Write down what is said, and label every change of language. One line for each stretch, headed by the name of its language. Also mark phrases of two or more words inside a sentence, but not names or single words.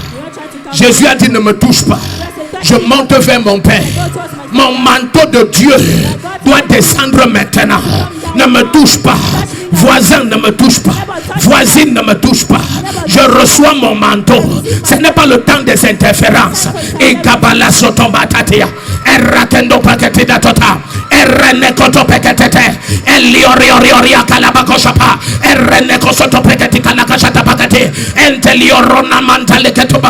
French: Jésus a dit ne me touche pas. Je monte vers mon Père. Mon manteau de Dieu doit descendre maintenant. Ne me touche pas. Voisin, ne me touche pas. Voisine, ne me touche pas. Je reçois mon manteau. Ce n'est pas le temps des interférences. Et Gabala Sotombatatia. Et Rakendo Paketida Tota. Et Rene Koto Peketete. Et Liorioria Kalabakoshapa. Et Rene Kosoto Peketika Lakashata Pakete. Et Teliorona Mantale Ketuba.